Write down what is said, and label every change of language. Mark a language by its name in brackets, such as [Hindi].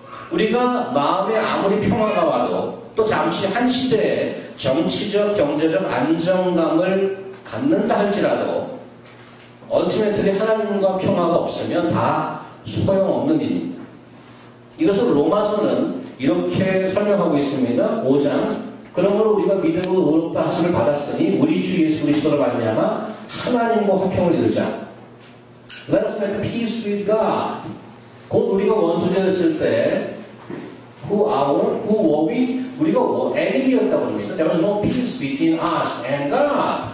[Korean] 우리가 마음에 아무리 평화가 와도 또 잠시 한 시대에 정치적, 경제적 안정감을 갖는다 할지라도 얼티메틀리 하나님과 평화가 없으면 다 소용없는 일입니다. 이것을 로마서는 이렇게 설명하고 있습니다. 5장 그러므로 우리가 믿음으로 의롭다 하심을 받았으니 우리 주 예수 그리스도로 말미암아 하나님과 화평을 이루자. [English] Let us make peace with God. [Korean] 곧 우리가 원수되었을 때 [English] who were we? [Korean] 우리가 enemy였다고 합니다. [English] There was no peace between us and God.